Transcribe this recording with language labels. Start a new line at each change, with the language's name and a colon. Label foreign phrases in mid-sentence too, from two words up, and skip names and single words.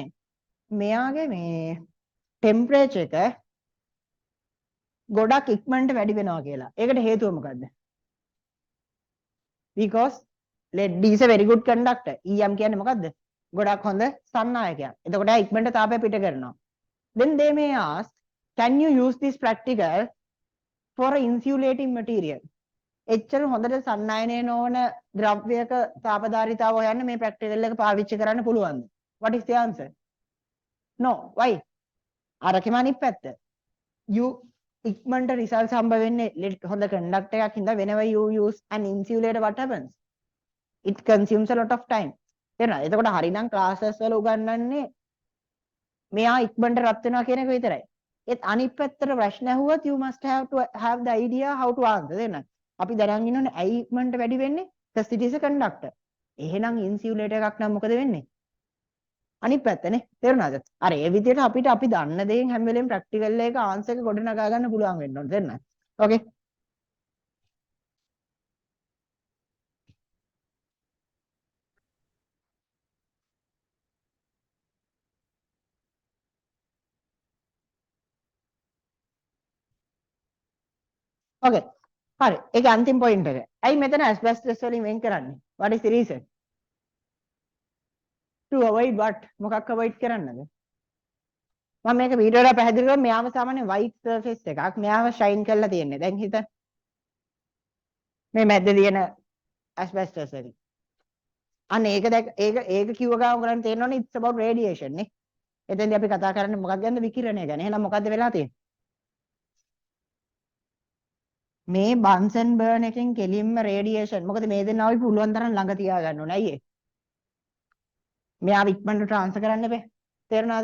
Sinhala: මෙයාගේ මේ ටෙම්පරේචර් එක ගොඩක් ඉක්මනට වැඩි වෙනවා කියලා. ඒකට හේතුව මොකද්ද?
English: Because lead is a very good conductor.
Sinhala: EM කියන්නේ මොකද්ද? ගොඩක් හොඳ සන්නායකයක්. එතකොට එයා ඉක්මනට තාපය පිට කරනවා.
English: Then they may ask, can you use this practical for insulating material?
Sinhala: එච්චර හොඳට සන්නායනය නොවන ද්‍රව්‍යයක තාපධාරීතාව හොයන්න මේ ප්‍රැක්ටිකල් එක පාවිච්චි කරන්න පුළුවන්ද?
English: What is the answer? No. Why?
Sinhala: අරකෙම අනිත් පැත්ත.
English: You
Sinhala: ඉක්මනට results හම්බ වෙන්නේ හොඳ conductor එකක් හින්දා
English: whenever you use an insulator what happens? It consumes a lot of time.
Sinhala: තේරෙනවද? එතකොට හරිනම් classes වල උගන්වන්නේ මෙයා ඉක්මනට රත් වෙනවා කියන එක විතරයි. ඒත් අනිත් පැත්තට ප්‍රශ්න ඇහුවොත්
English: you must have to have the idea how to answer.
Sinhala: තේරෙනවද? අපි දැනන් ඉන්නෝනේ ඇයි ඉක්මනට වැඩි වෙන්නේ?
English: because it is a conductor.
Sinhala: එහෙනම් ඉන්සියුලේටර් එකක් නම් මොකද වෙන්නේ? අනිත් පැත්තනේ. තේරුණාද? අර ඒ විදිහට අපිට අපි දන්න දේෙන් හැම වෙලෙම ප්‍රැක්ටිකල් එක ආන්සර් එක ගොඩනගා ගන්න පුළුවන් වෙන්න ඕනේ. තේරුණාද? ඕකේ. ඕකේ. හරි. ඒක අන්තිම පොයින්ට් එක. ඇයි මෙතන asbestos වලින් වෙන් කරන්නේ?
English: What is the reason? To avoid what?
Sinhala: මොකක් avoid කරන්නද? මම මේක වීඩියෝ වල පැහැදිලි කරා මෙයාව සාමාන්‍ය
English: white surface
Sinhala: එකක්. මෙයාව shine කරලා තියෙන්නේ. දැන් හිතන්න. මේ මැද්දේ තියෙන asbestos වලින්. අන්න ඒක කිව්ව ගමන් ඔයගලන්ට තේරෙනවනේ
English: it's about radiation
Sinhala: නේ. එතෙන්දී අපි කතා කරන්නේ මොකක්ද ගැනද? විකිරණය ගැන. එහෙනම් මොකද්ද වෙලා තියෙන්නේ? මේ බන්සන් බර්න් එකෙන් කෙලින්ම රේඩියේෂන්. මොකද මේ දෙන්නා අපි පුළුවන් තරම් ළඟ තියාගන්න ඕනේ. අයියේ. මෙයාව ඉක්මනට ට්‍රාන්ස්ෆර් කරන්න බෑ. තේරුණාද?